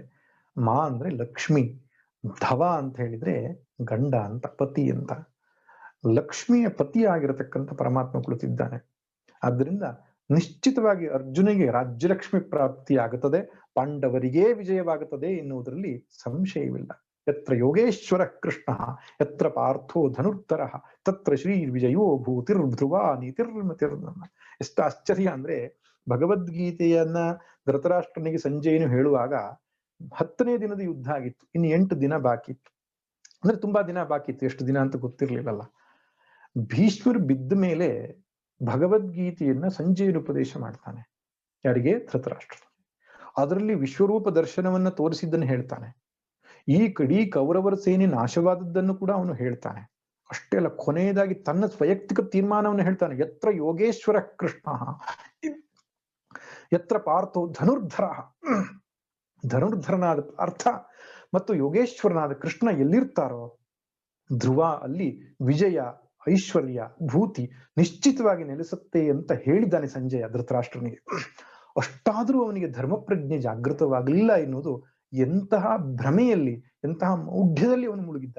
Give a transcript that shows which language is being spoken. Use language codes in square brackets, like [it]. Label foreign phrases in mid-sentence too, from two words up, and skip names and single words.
[kn] ಮಾ ಅಂದ್ರೆ ಲಕ್ಷ್ಮಿ, ಧವ ಅಂತ ಹೇಳಿದ್ರೆ ಗಂಡ ಅಂತ, ಪತಿ ಅಂತ. ಲಕ್ಷ್ಮಿಯ ಪತಿಯಾಗಿರತಕ್ಕಂಥ ಪರಮಾತ್ಮ ಕುಳಿತಿದ್ದಾನೆ. ಆದ್ದರಿಂದ ನಿಶ್ಚಿತವಾಗಿ ಅರ್ಜುನಿಗೆ ರಾಜ್ಯಲಕ್ಷ್ಮಿ ಪ್ರಾಪ್ತಿ ಆಗುತ್ತದೆ, ಪಾಂಡವರಿಗೇ ವಿಜಯವಾಗುತ್ತದೆ ಎನ್ನುವುದರಲ್ಲಿ ಸಂಶಯವಿಲ್ಲ. [sa] ಯತ್ರ ಯೋಗೇಶ್ವರ ಕೃಷ್ಣ ಯತ್ರ ಪಾರ್ಥೋ ಧನುರ್ಧರ ತತ್ರ ಶ್ರೀ ವಿಜಯೋ ಭೂತಿರ್ಧ್ರುವ ನೀತಿರ್ಮತಿರ್ನಮ. [kn] ಎಷ್ಟು ಆಶ್ಚರ್ಯ ಅಂದ್ರೆ, ಭಗವದ್ಗೀತೆಯನ್ನ ಧೃತರಾಷ್ಟ್ರನಿಗೆ ಸಂಜಯನು ಹೇಳುವಾಗ 10ನೇ ದಿನದ ಯುದ್ಧ ಆಗಿತ್ತು, ಇನ್ನು 8 ದಿನ ಬಾಕಿ ಇತ್ತು. ಅಂದ್ರೆ ತುಂಬಾ ದಿನ ಬಾಕಿ ಇತ್ತು, ಎಷ್ಟು ದಿನ ಅಂತ ಗೊತ್ತಿರ್ಲಿಲ್ಲಲ್ಲ. ಭೀಷ್ಮರು ಬಿದ್ದ ಮೇಲೆ ಭಗವದ್ಗೀತೆಯನ್ನ ಸಂಜಯನು ಉಪದೇಶ ಮಾಡ್ತಾನೆ. ಯಾರಿಗೆ? ಧೃತರಾಷ್ಟ್ರ. ಅದರಲ್ಲಿ ವಿಶ್ವರೂಪ ದರ್ಶನವನ್ನ ತೋರಿಸಿದ್ದನ್ನು ಹೇಳ್ತಾನೆ. ಈ ಕಡೀ ಕೌರವರ ಸೇನೆ ನಾಶವಾದದ್ದನ್ನು ಕೂಡ ಅವನು ಹೇಳ್ತಾನೆ. ಅಷ್ಟೇ ಅಲ್ಲ, ಕೊನೆಯದಾಗಿ ತನ್ನ ವೈಯಕ್ತಿಕ ತೀರ್ಮಾನವನ್ನು ಹೇಳ್ತಾನೆ. [sa] ಯತ್ರ ಯೋಗೇಶ್ವರ ಕೃಷ್ಣ ಯತ್ರ ಪಾರ್ಥೋ ಧನುರ್ಧರ. [kn] ಧನುರ್ಧರನಾದ ಪಾರ್ಥ ಮತ್ತು ಯೋಗೇಶ್ವರನಾದ ಕೃಷ್ಣ ಎಲ್ಲಿರ್ತಾರೋ ಧ್ರುವ, ಅಲ್ಲಿ ವಿಜಯ, ಐಶ್ವರ್ಯ, ಭೂತಿ ನಿಶ್ಚಿತವಾಗಿ ನೆಲೆಸುತ್ತೆ ಅಂತ ಹೇಳಿದ್ದಾನೆ ಸಂಜಯ ಧೃತರಾಷ್ಟ್ರನಿಗೆ. ಅಷ್ಟಾದ್ರೂ ಅವನಿಗೆ ಧರ್ಮ ಪ್ರಜ್ಞೆ ಜಾಗೃತವಾಗಲಿಲ್ಲ ಎನ್ನುವುದು ಎಂತಹ ಭ್ರಮೆಯಲ್ಲಿ, ಎಂತಹ ಮೌಢ್ಯದಲ್ಲಿ ಅವನು ಮುಳುಗಿದ್ದ.